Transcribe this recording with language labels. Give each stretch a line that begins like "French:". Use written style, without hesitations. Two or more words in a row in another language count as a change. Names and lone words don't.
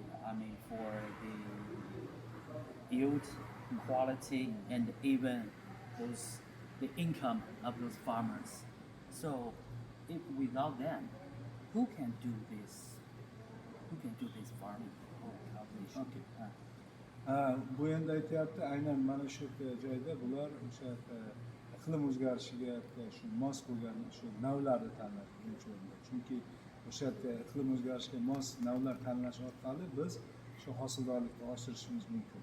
English: For the yield, quality, and even the income of those farmers. So, if without them, who can do this? Who can do this farming or cultivation? Okay.
Uzbek: Bu endi aytyapti, aynan mana shu joyda bular o'sha iqlim o'zgarishiga shu mos bo'lgan shu navlarni tanlash birinchi o'rinda. Chunki o'sha iqlim o'zgarishiga mos navlar tanlash orqali biz shu hosildorlikni oshirishimiz mumkin.